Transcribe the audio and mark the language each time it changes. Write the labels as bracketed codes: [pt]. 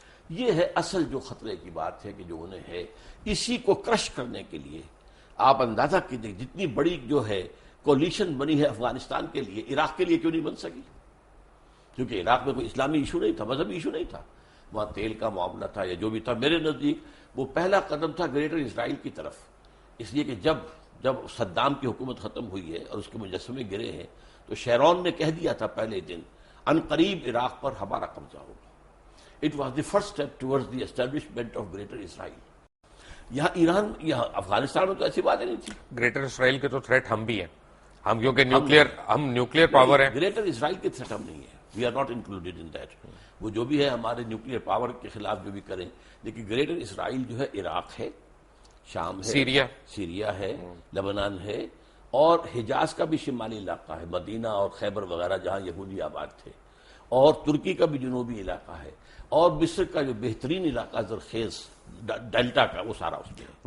[ur] یہ ہے اصل جو خطرے کی بات ہے کہ جو انہیں ہے. اسی کو کرش کرنے کے لیے آپ اندازہ کیجیے جتنی بڑی جو ہے کولیشن بنی ہے افغانستان کے لیے، عراق کے لیے کیوں نہیں بن سکی؟ کیونکہ عراق میں کوئی اسلامی ایشو نہیں تھا، مذہبی ایشو نہیں تھا، وہاں تیل کا معاملہ تھا یا جو بھی تھا. میرے نزدیک وہ پہلا قدم تھا گریٹر اسرائیل کی طرف، اس لیے کہ جب صدام کی حکومت ختم ہوئی ہے اور اس کے مجسمے گرے ہیں تو شیرون نے کہہ دیا تھا پہلے دن عنقریب عراق پر ہمارا قبضہ ہوگا. [en] It was the first step towards the establishment of Greater Israel. [ur] یہاں ایران، یہاں افغانستان میں تو ایسی باتیں نہیں تھی. گریٹر اسرائیل کے تو تھریٹ ہم بھی ہیں، ہم کیونکہ نیوکلیئر پاور ہیں. گریٹر اسرائیل کے تھریٹ ہم نہیں ہے، [en] We are not included in that. [ur] وہ جو بھی ہے ہمارے نیوکلیئر پاور کے خلاف جو بھی کریں، لیکن گریٹر اسرائیل جو ہے عراق ہے، شام ہے، سیریا ہے، لبنان ہے، اور حجاز کا بھی شمالی علاقہ ہے، مدینہ اور خیبر وغیرہ جہاں یہودی آباد تھے، اور ترکی کا بھی جنوبی علاقہ ہے، اور مصر کا جو بہترین علاقہ زرخیز ڈیلٹا کا، وہ سارا اس میں ہے.